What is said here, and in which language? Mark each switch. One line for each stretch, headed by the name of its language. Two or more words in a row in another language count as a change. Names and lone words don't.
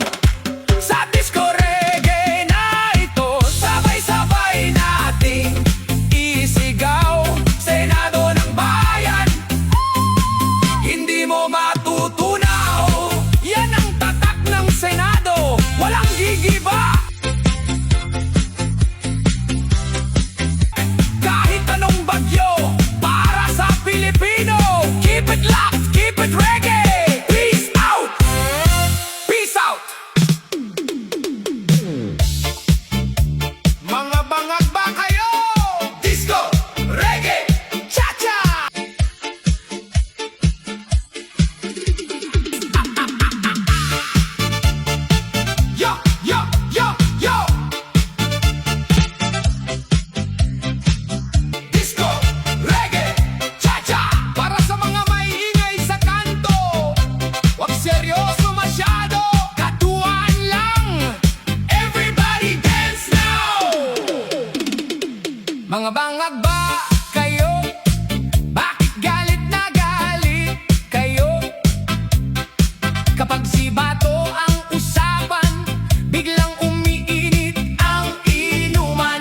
Filipino: Sa
English: disco reggae
Filipino: na ito, sabay-sabay nating isigaw, Senado ng bayan, hindi mo matutunaw. Yan ang tatak ng Senado, walang gigiba. Kahit anong bagyo, para sa Pilipino,
English: keep it locked, keep it reggae. Peace out! Peace out!
Filipino: Mga bangag ba kayo?
English: Disco, reggae, cha-cha! Yo, yo, yo, yo! Disco, reggae, cha-cha!
Filipino: Para sa mga maiingay sa kanto, wag seryoso masyado, katuwaan lang.
English: Everybody dance now!
Filipino: Mga bangag ba kayo? Bakit galit na galit kayo? Kapag si Bato ang usapan, biglang umiinit ang inuman.